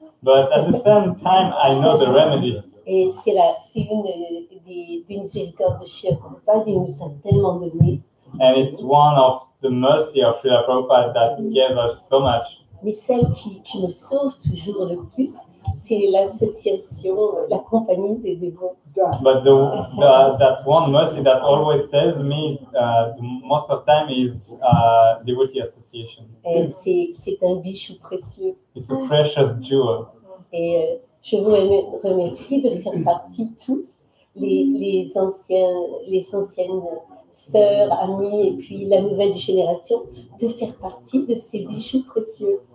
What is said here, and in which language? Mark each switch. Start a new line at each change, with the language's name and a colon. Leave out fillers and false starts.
English: But at the same time, I know the remedy.
French: Et c'est une des miséricordes de Srila Prabhupada, il nous a tellement donné.
English: And it's one of the mercy of Srila Prabhupada that gave us so much.
French: Mais celle qui me sauve toujours le plus, c'est l'association, la compagnie des dévots.
English: But that one mercy that always saves me most of the time is devotee association.
French: Et c'est un bijou précieux.
English: It's a precious jewel.
French: Et je vous remercie de faire partie tous, les anciennes sœurs, amies et puis la nouvelle génération, de faire partie de ces bijoux précieux.